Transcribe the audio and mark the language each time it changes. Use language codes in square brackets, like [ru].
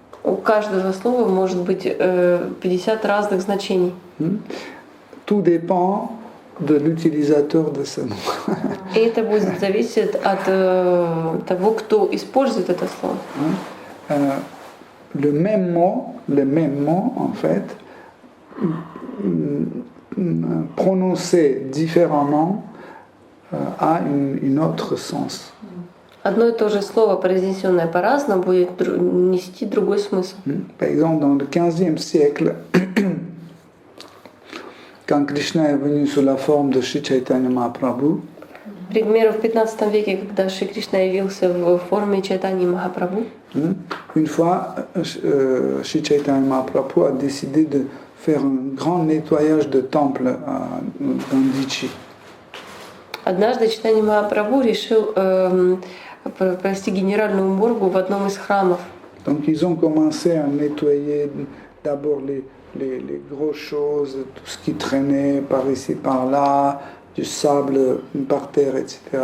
[ru] У каждого слова может быть 50 разных значений. [fr] Tout dépend de l'utilisateur de ce mot. [ru] И это будет зависеть от того, кто использует это слово. [fr] Le même mot, en fait, prononcé différemment, a un autre sens. [ru] Одно и то же слово, произнесенное по-разному, будет нести другой смысл. [fr] Par exemple, dans le XVe siècle, quand Krishna est venu sous la forme de Shri Chaitanya Mahaprabhu, [ru] к примеру, в 15 веке, когда Шри Кришна явился в форме Чайтаньи Махапрабху, [fr] une fois, Shri Chaitanya Mahaprabhu a décidé de faire un grand nettoyage de temple à Gandhichi. [ru] Однажды Чайтанья Махапрабху решил провести генеральную уборку в одном из храмов. [fr] Donc ils ont commencé à nettoyer d'abord les grosses choses, tout ce qui traînait par ici, par là, du sable par terre, etc.